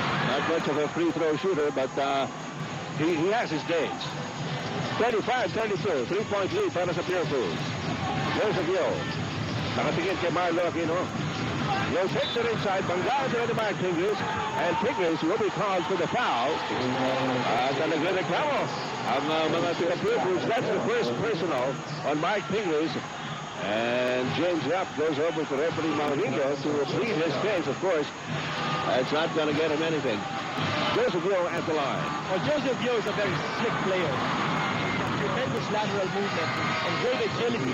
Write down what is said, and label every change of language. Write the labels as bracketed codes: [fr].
[en] Not much of a free throw shooter, but he has his days. 35-32, 3-point lead [tl] para sa [en] Pure Foods. Joseph Yo. [tl] Nakatingin kay [en] Marlo Aquino. Yo takes it inside. [tl] Banggaan [en] to the Mark Tigres. And Tigres will be called for the foul. [tl] At nagreklamo ang mga Pure Foods. [en] That's the first personal on Mark Tigres. And James Yap goes over to referee Mauricio to plead his case, of course. It's not going to get him anything. Joseph Yo at the line. Well, Joseph Yo is a very slick player. Tremendous lateral movement and great agility.